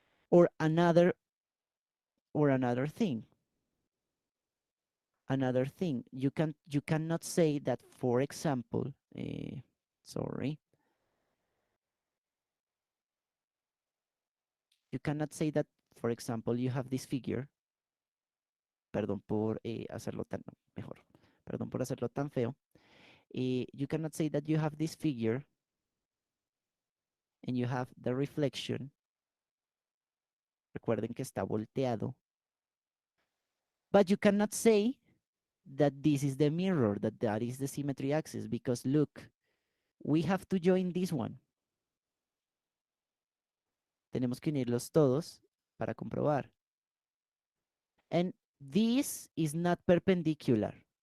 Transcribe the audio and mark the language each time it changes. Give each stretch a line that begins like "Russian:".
English: Or another thing. Another thing. You cannot say that, for example, sorry. You cannot say that, for example, you have this figure.
Spanish: Perdón por hacerlo tan mejor. Perdón por hacerlo tan feo.
English: You cannot say that you have this figure and you have the reflection.
Spanish: Recuerden que está volteado.
English: But you cannot say that this is the mirror, that is the symmetry axis, because look, we have to join this one.
Spanish: Tenemos que unirlos todos para comprobar.
English: And this is not perpendicular.